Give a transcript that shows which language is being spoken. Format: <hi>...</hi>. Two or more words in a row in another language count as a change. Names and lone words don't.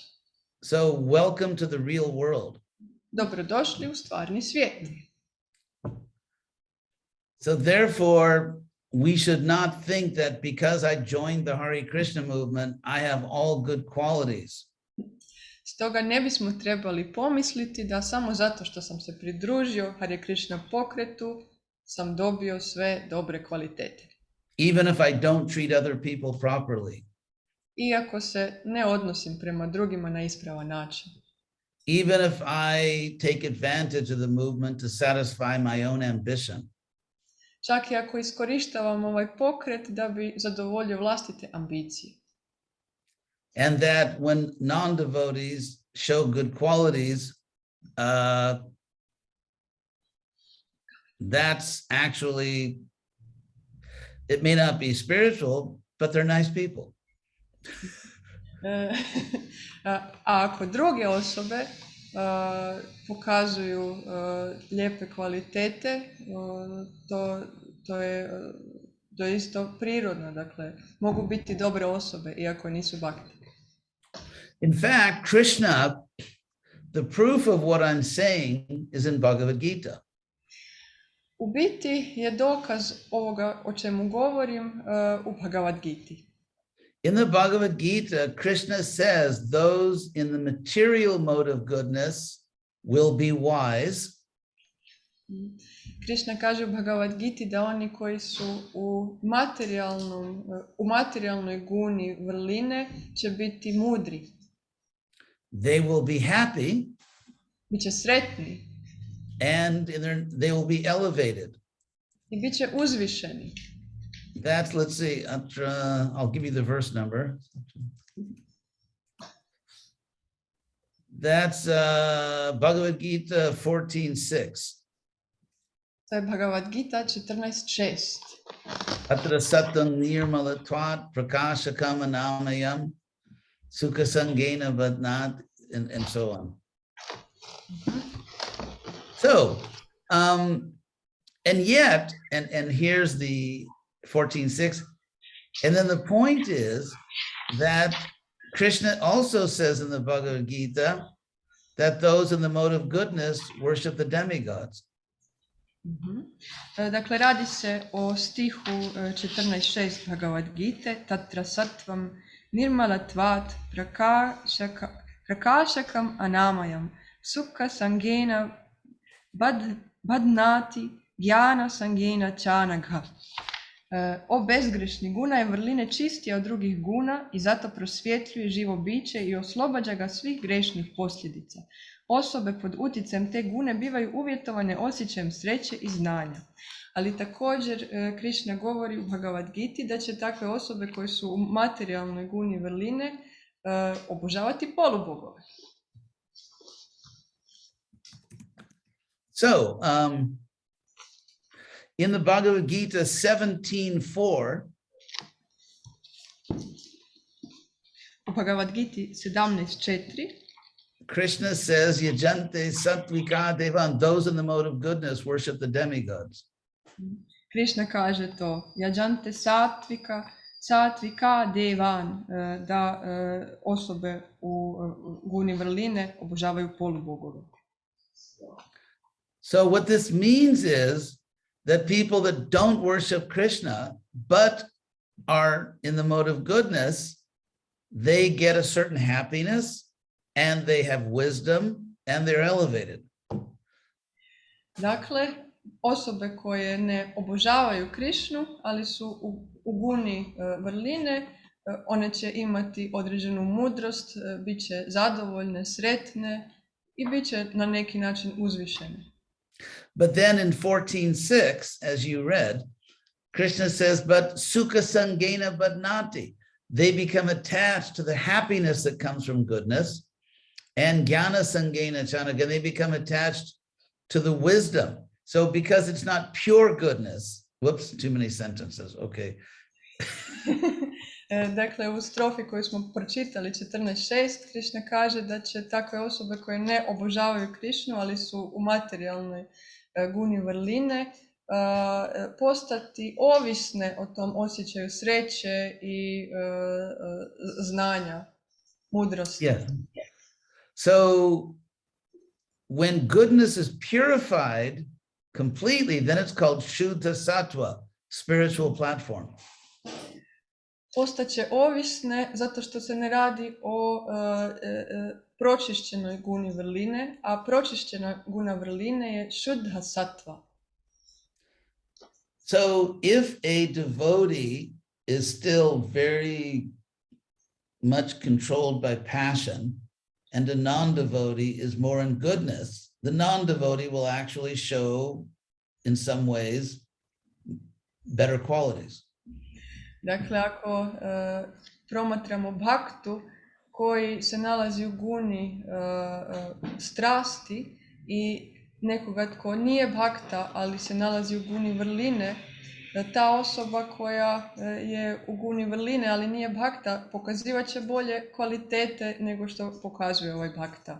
<en>So welcome to the real world.</en> <hr>Dobrodošli u stvarni svijet.</hr> <en>So therefore, we should not think that because I joined the Hare Krishna movement, I have all good qualities.</en> <hr>Stoga ne bismo trebali pomisliti da samo zato što sam se pridružio Hare Krishna pokretu sam dobio sve dobre kvalitete.</hr> <en>Even if I don't treat other people properly.</en> <hr>Iako se ne odnosim prema drugima na ispravan način.</hr> <en>Even if I take advantage of the movement to satisfy my own ambition.</en> <hr>Čak i ako iskorištavam ovaj pokret da bi zadovoljio vlastite ambicije.</hr> <en>And that when non-devotees show good qualities, that's actually, it may not be spiritual, but they're nice people.</en> <hr>A ako druge osobe pokazuju lijepe kvalitete, to je isto prirodno, dakle, mogu biti dobre osobe iako nisu bhakti.</hr> <en>In fact, Krishna, the proof of what I'm saying is in Bhagavad Gita.</en> <hr>U biti je dokaz ovoga o čemu govorim u Bhagavad Giti.</hr> <en>In the Bhagavad Gita, Krishna says those in the material mode of goodness will be wise.</en> <hr>Krishna kaže u Bhagavad Giti da oni koji su u materijalnoj guni vrline će biti mudri.</hr> <en>They will be happy.</en> <hr>Biće sretni.</hr> <en>And they will be elevated.</en> <hr>I bit će uzvišeni.</hr> <en>That's, let's see, I'll give you the verse number. That's Bhagavad Gita 14:6.</en> <hr>To je Bhagavad Gita 14:6.</hr> <sa>Atra satam nirmalatvat prakashakam anamayam sukha sangena vadnat,</sa> <en>and so on. So, and yet, and here's the 14:6, and then the point is that Krishna also says in the Bhagavad Gita that those in the mode of goodness worship the demigods.</en> <hr>Dakle, radi se o stihu 14:6 Bhagavad Gite,</hr> <sa>tatra sattvam nirmalatvat prakashakam anamayam sukha sangena badnati jnana sangena chanagha.</sa> <hr>O bezgrešni, guna je vrline čistija od drugih guna i zato prosvjetljuje živo biće i oslobađa ga svih grešnih posljedica. Osobe pod utjecajem te gune bivaju uvjetovane osjećajem sreće i znanja. Ali također Krishna govori u Bhagavad Giti da će takve osobe koje su u materijalnoj guni vrline obožavati polubogove.</hr> <en>So, in the Bhagavad Gita 17:4,</en> <hr>u Bhagavad Giti 17:4,</hr> <en>Krishna says,</en> <sa>Yajante sattvika devan,</sa> <en>those in the mode of goodness worship the demigods.</en> <hr>Krishna kaže to,</hr> <sa>Yajante sattvika devan,</sa> <hr>da osobe u guni vrline obožavaju polubogove.</hr> <en>So what this means is that people that don't worship Krishna, but are in the mode of goodness, they get a certain happiness and they have wisdom and they're elevated.</en> <hr>Dakle, osobe koje ne obožavaju Krišnu, ali su u guni vrline, one će imati određenu mudrost, bit će zadovoljne, sretne i bit će na neki način uzvišene.</hr> <en>But then in 14:6, as you read, Krishna says, but</en> <sa>sukha sangena badnati.</sa> <en>they become attached to the happiness that comes from goodness, and</en> <sa>jnana sangena chanaka,</sa> <en>they become attached to the wisdom. So because it's not pure goodness, whoops, too many sentences, okay.</en> <hr>Dakle, u strofi koju smo pročitali, 14.6, Krišna kaže da će takve osobe koje ne obožavaju Krišnu, ali su u materijalnoj guni vrline, postati ovisne o tom osjećaju sreće i znanja, mudrosti.</hr> <en>Yeah. So when goodness is purified completely, then it's called</en> <sa>Shuddha Sattva,</sa> <en>spiritual platform.</en> <hr>Postaće ovisne zato što se ne radi o pročišćenoj guni vrline, a pročišćena guna vrline je</hr> <sa>Shuddha Sattva.</sa> <en>So if a devotee is still very much controlled by passion, and a non-devotee is more in goodness, the non-devotee will actually show, in some ways, better qualities.</en> <hr>Dakle, ako promatramo bhaktu koji se nalazi u guni strasti i nekoga tko nije bhakta, ali se nalazi u guni vrline, ta osoba koja je u guni vrline, ali nije bhakta, pokazivat će bolje kvalitete nego što pokazuje ovaj bhakta.</hr>